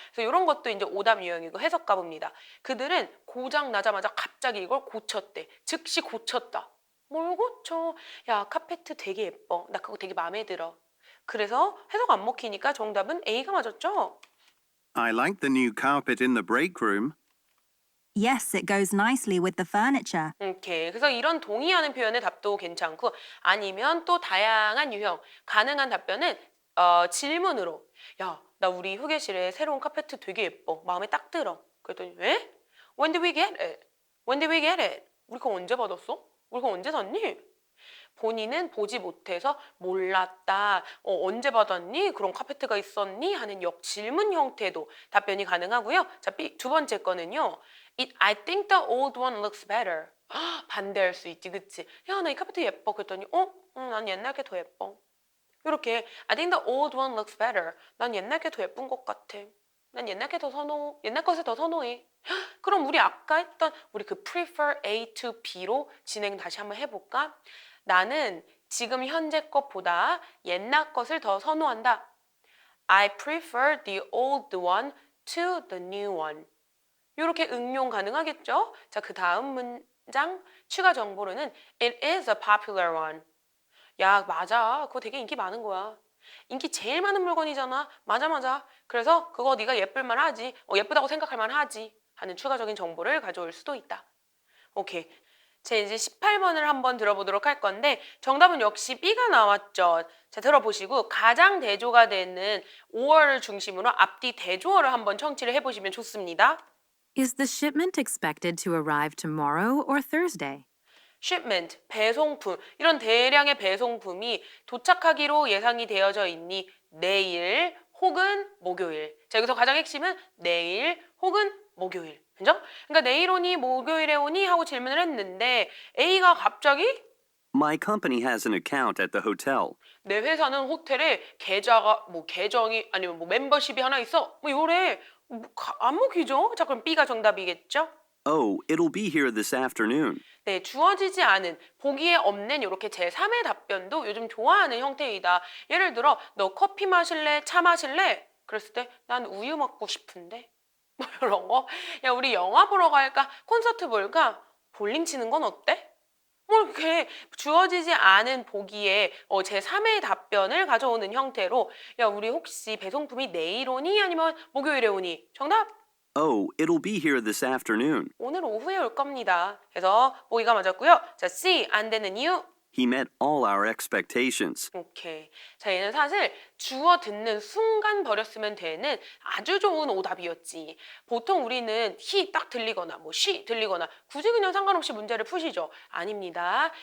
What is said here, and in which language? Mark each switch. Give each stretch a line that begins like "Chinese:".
Korean: 그래서 이런 것도 이제 오답 유형이고 해석 가봅니다. 그들은 고장 나자마자 갑자기 이걸 고쳤대. 즉시 고쳤다. 뭘 고쳐? 야, 카페트 되게 예뻐. 나 그거 되게 마음에 들어. 그래서 해석 안 먹히니까 정답은 A가 맞았죠?
English: I like the new carpet in the break room. Yes, it goes nicely with the furniture.
Korean: 오케이. 그래서 이런 동의하는 표현의 답도 괜찮고 아니면 또 다양한 유형, 가능한 답변은 질문으로 야, 나 우리 휴게실에 새로운 카페트 되게 예뻐. 마음에 딱 들어. 그랬더니 왜?
English: When did we get it? When did we get it?
Korean: 우리 거 언제 받았어? 우리 거 언제 샀니? 본인은 보지 못해서 몰랐다. 언제 받았니? 그런 카페트가 있었니? 하는 역질문 형태도 답변이 가능하고요. 자, 두 번째 거는요.
English: I think the old one looks better.
Korean: 반대할 수 있지, 그치? 야, 나 이 카페트 예뻐. 그랬더니, 난 옛날 게 더 예뻐. 이렇게
English: I think the old one looks better.
Korean: 난 옛날 게 더 예쁜 것 같아. 난 옛날 게 더 옛날 것을 더 선호해. 그럼 우리 아까 했던 우리 그
English: prefer A to B
Korean: 로 진행 다시 한번 해볼까? 나는 지금 현재 것보다 옛날 것을 더 선호한다.
English: I prefer the old one to the new one.
Korean: 이렇게 응용 가능하겠죠? 자, 그 다음 문장 추가 정보로는
English: It is a popular one.
Korean: 야, 맞아. 그거 되게 인기 많은 거야. 인기 제일 많은 물건이잖아. 맞아. 그래서 그거 네가 예쁠만 하지. 예쁘다고 생각할 만하지. 하는 추가적인 정보를 가져올 수도 있다. 오케이. 자, 이제 18번을 한번 들어보도록 할 건데 정답은 역시 B가 나왔죠. 자, 들어보시고 가장 대조가 되는 5월을 중심으로 앞뒤 대조어를 한번 청취를 해보시면 좋습니다.
English: Is the shipment expected to arrive tomorrow or Thursday?
Korean: shipment, 배송품, 이런 대량의 배송품이 도착하기로 예상이 되어져 있니? 내일 혹은 목요일. 자, 여기서 가장 핵심은 내일 혹은 목요일. 그죠? 그러니까 내일 오니 목요일에 오니 하고 질문을 했는데 A가 갑자기
English: My company has an account at the hotel.
Korean: 내 회사는 호텔에 계좌가 계정이 아니면 멤버십이 하나 있어. 요래. 안목이죠? 자, 그럼 B가 정답이겠죠?
English: Oh, it'll be here this afternoon.
Korean: 네, 주어지지 않은, 보기에 없는 이렇게 제3의 답변도 요즘 좋아하는 형태이다. 예를 들어, 너 커피 마실래? 차 마실래? 그랬을 때, 난 우유 먹고 싶은데. 이런 거. 야, 우리 영화 보러 갈까? 콘서트 볼까? 볼링 치는 건 어때? 이렇게 주어지지 않은 보기에 제3의 답변을 가져오는 형태로, 야, 우리 혹시 배송품이 내일 오니? 아니면 목요일에 오니? 정답!
English: Oh, it'll be here this afternoon.
Korean: 오늘 오후에 올 겁니다. 그래서 보기가 맞았고요. 자, C, 안 되는 이유.
English: He met all our expectations.
Korean: 오케이. 자, 얘는 사실 주어 듣는 순간 버렸으면 되는 아주 좋은 오답이었지. 보통 우리는 he 딱 들리거나 she 들리거나 굳이 그냥 상관없이 문제를 푸시죠. 아닙니다.